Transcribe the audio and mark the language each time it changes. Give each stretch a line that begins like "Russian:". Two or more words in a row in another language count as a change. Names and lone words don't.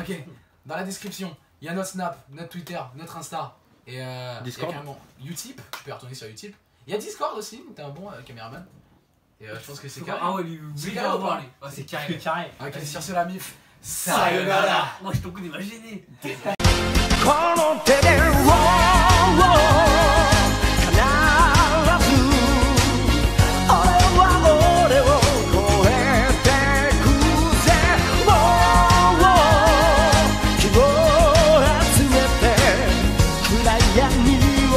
French: Ok, dans la description, il y a notre Snap, notre Twitter, notre Insta et Discord. il y a carrément Utip, tu peux retourner sur Utip. Il y a Discord aussi, t'es un bon caméraman. Et je pense que c'est carré. Ah ouais, lui, C'est oui, carré on ou va pas parler. Ah, c'est carré. Carré. Ok, sur ce la mif. Sayonara. Moi, je t'en connais, m'a gêné.
Japanese: この手で 必ず俺は俺を超えてくぜもう希望を集めて暗闇